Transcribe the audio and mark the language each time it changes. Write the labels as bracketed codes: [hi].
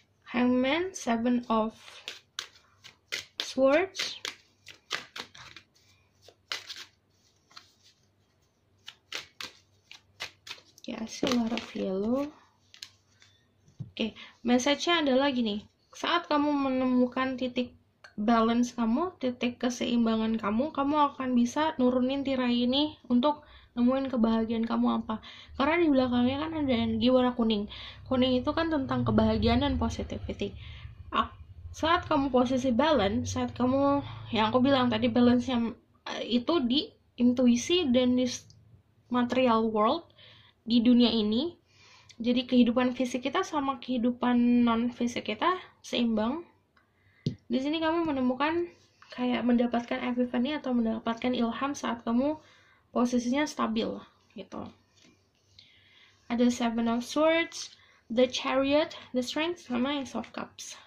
[en] Hangman, Seven of Swords. Yeah, I see a lot of yellow. [id] Oke, message-nya adalah gini. Saat kamu menemukan titik balance kamu, titik keseimbangan kamu akan bisa nurunin tirai ini untuk nemuin kebahagiaan kamu apa. Karena di belakangnya kan ada energi warna kuning. Kuning itu kan tentang kebahagiaan dan positivity. Saat kamu posisi balance, saat kamu, yang aku bilang tadi, balance-nya itu di intuisi dan di material world, di dunia ini. Jadi kehidupan fisik kita sama kehidupan non fisik kita seimbang. Di sini kamu menemukan kayak mendapatkan epiphany atau mendapatkan ilham saat kamu posisinya stabil gitu. Ada Seven of Swords, The Chariot, The Strength, sama Ace of Cups.